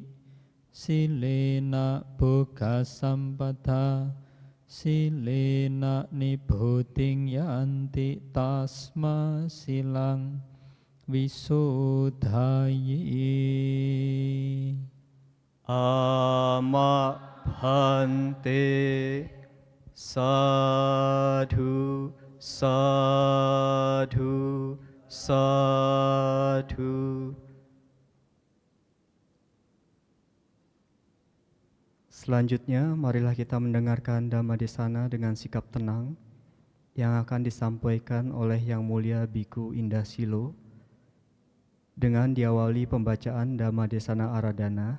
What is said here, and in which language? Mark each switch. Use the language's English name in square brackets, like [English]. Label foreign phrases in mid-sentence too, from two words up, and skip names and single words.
[Pali] Silena boga sampada silena nibbuding yanti tasma silang wisudhayi. Ama bhante. Sadhu, sadhu, sadhu. [Indonesian] Selanjutnya, marilah kita mendengarkan Dhammadesana dengan sikap tenang yang akan disampaikan oleh Yang Mulia Biku Indah Silo dengan diawali pembacaan Dhammadesana Aradhana.